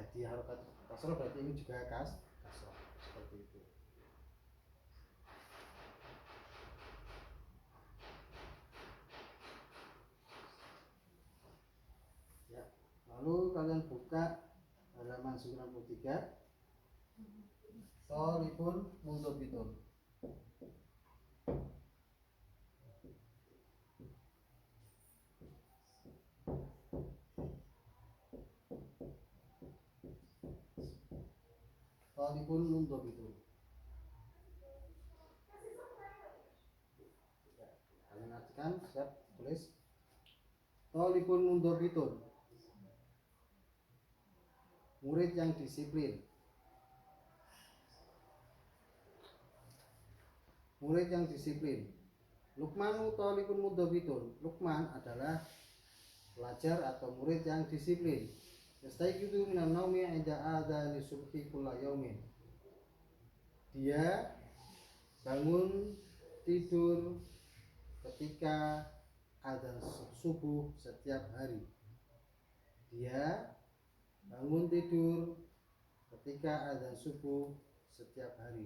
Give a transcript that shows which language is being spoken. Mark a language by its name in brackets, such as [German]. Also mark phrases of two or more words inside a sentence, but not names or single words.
[Indonesian] Di harokat kasroh berarti ini juga kasroh, seperti itu. Ya, lalu kalian buka halaman 93, [Arabic] طالبٌ منضبطٌ. طالبٌ منضبطٌ. [Indonesian] Ya, kalian artikan, siap, tulis. [Arabic] طالبٌ منضبطٌ, [Indonesian] murid yang disiplin. Murid yang disiplin. [Arabic] لقمانُ طالبٌ منضبطٌ. [Indonesian] Luqman adalah pelajar atau murid yang disiplin. [Arabic] يستيقظُ من النومِ عند أذانِ الصبحِ كلَّ يومٍ. [Indonesian] Dia bangun tidur ketika adzan subuh setiap hari. Dia bangun tidur ketika adzan subuh setiap hari.